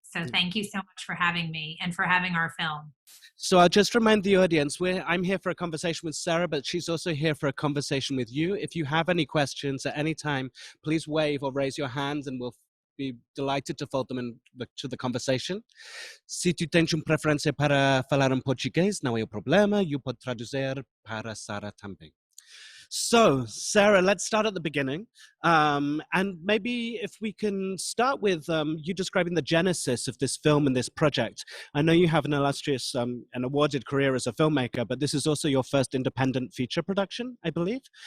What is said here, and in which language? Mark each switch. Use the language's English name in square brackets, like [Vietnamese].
[English] So thank you so much for having me and for having our film. So I'll just remind the audience, I'm here for a conversation with Sarah, but she's also here for a conversation with you. If you have any questions at any time, please wave or raise your hands and we'll be delighted to fold them to the conversation. [Portuguese] Se tu tens preferência para falar português, não é o problema, eu posso traduzir para Sarah também. [English] So, Sarah, let's start at the beginning. And maybe if we can start with you describing the genesis of this film and this project. I know you have an illustrious and awarded career as a filmmaker, but this is also your first independent feature production, I believe.